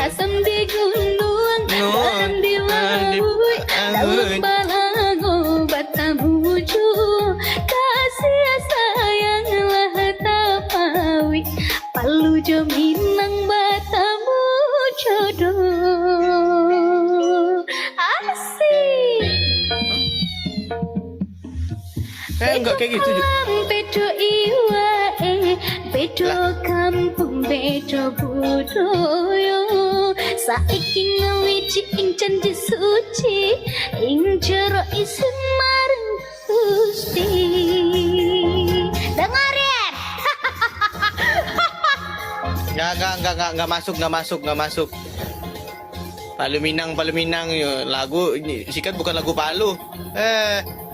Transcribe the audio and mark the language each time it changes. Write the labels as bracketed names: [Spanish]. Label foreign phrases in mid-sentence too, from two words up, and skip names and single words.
[Minangkabau] Asam di gunung, garam di laut, daun balago batamuju, kasih sayang lah tapawi, palu jo Minang batamu jodoh. [Indonesian] Asik. Enggak kayak gitu. [Minangkabau] Bedo iwa bedo kampung bedo budaya. [Javanese] Saiki ngawiji ing janji suci ing jero isin marang Gusti. [Indonesian] Dengerin. Enggak masuk. Palu Minang, lagu ini sikat bukan lagu Palu.